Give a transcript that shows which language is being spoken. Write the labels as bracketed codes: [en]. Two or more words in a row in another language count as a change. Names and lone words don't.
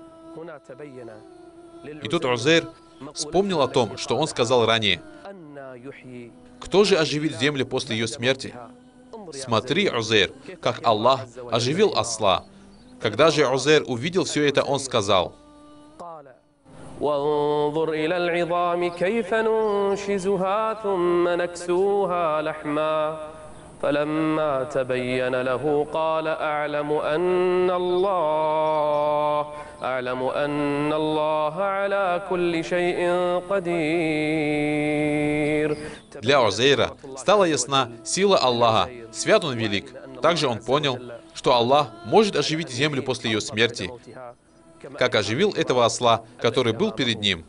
[ru] И тут Узейр вспомнил о том, что он сказал ранее: «Кто же оживит землю после ее смерти?» Смотри, Узейр, как Аллах оживил осла. Когда же Узейр увидел все это, он сказал: [ar] وانظر إلى العظام كيف ننشزها ثم نكسوها لحما فلما تبين له قال أعلم أن الله على كل شيء قدير. [ru] Для Узейра стала ясна сила Аллаха, свят он велик. Также он понял, что Аллах может оживить землю после ее смерти, как оживил этого осла, который был перед ним.